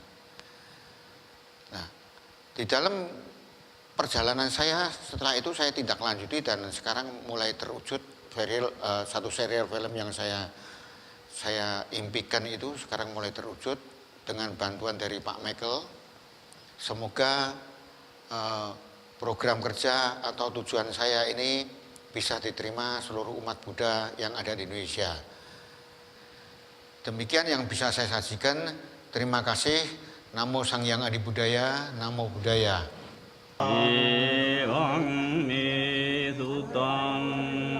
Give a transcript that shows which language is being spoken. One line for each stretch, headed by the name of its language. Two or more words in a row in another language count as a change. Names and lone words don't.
Indonesian: Nah, di dalam perjalanan saya setelah itu saya tindak lanjuti dan sekarang mulai terwujud satu serial film yang saya impikan itu sekarang mulai terwujud dengan bantuan dari Pak Michael. Semoga program kerja atau tujuan saya ini bisa diterima seluruh umat Buddha yang ada di Indonesia. Demikian yang bisa saya sajikan. Terima kasih.
Pali: Namo Sangyang Adi Budaya, Namo Buddhaya. Evam me sutang